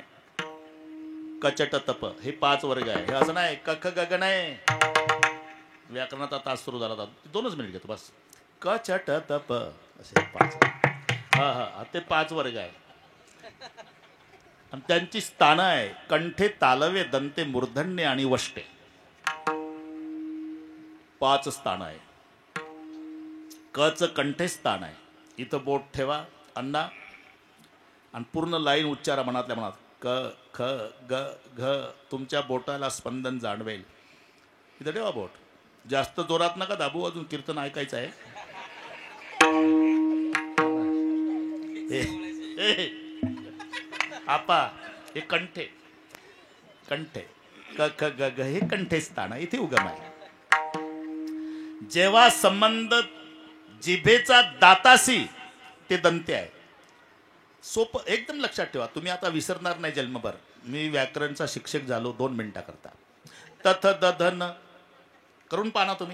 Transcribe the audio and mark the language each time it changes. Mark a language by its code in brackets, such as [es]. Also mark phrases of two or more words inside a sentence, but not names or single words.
[mr] कचट तप हे 5 वर्ग आहे. हे असं नाही कख गग नाही. व्याकरणाचा तास सुरू झाला होता. 2च मिनिट घेतो बस. कचट तप असे 5. हा ते 5 वर्ग आहे. आणि त्यांची स्थानं आहे [sa] कंठे तालवे दंते मूर्धन्य [mr] आणि वष्टे. 5 स्थान आहे. कच कंठे स्थान आहे. इथं बोट ठेवा अण्णा आणि पूर्ण लाईन उच्चारा मनातल्या मनात. क ख ग घ. तुमच्या बोटाला स्पंदन जाणवेल. इथं ठेवा बोट. जास्त जोरात नका दाबू. अजून कीर्तन ऐकायचं आहे. आपा हे कंठे कंठे क ख ग घ हे कंठे स्थान आहे. इथे उगम आहे. जेव्हा संबंध जिभेचा दाताशी ते दंते आहे. सोपं एकदम लक्षात ठेवा. तुम्ही आता विसरणार नाही जन्मभर. मी व्याकरणचा शिक्षक झालो 2 मिनिटाकरता. तथ दधन करून पाहा तुम्ही.